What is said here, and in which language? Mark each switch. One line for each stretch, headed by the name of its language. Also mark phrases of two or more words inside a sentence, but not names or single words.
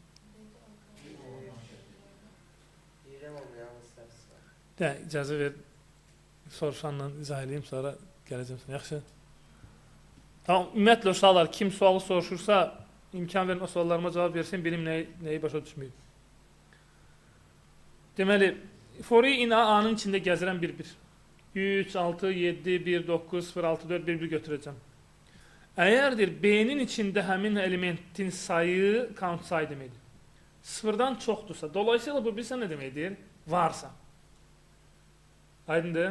Azerbaijani: Deyirəm onu yalnız səhvsi var. De, icazə ver. Soruşanla izah edeyim, sonra gələcəm sana. Yaxşı. Tamam, ümumiyyətlə uşaqlar kim sualı soruşursa imkan verin o suallarıma cavab versin, benim nəyi başa düşməyib. Deməli,
English: for i in
Azerbaijani: A-nın içində gəzirən bir-bir. 3, 6, 7, 1, 9, 0, 6, 4, 1, 1 götürəcəm. Əgərdir B-nin içində həmin elementin sayı count sayı deməkdir. Sıfırdan çoxdursa, dolayısıyla bu bilsən nə deməkdir? Varsa. Aydındır?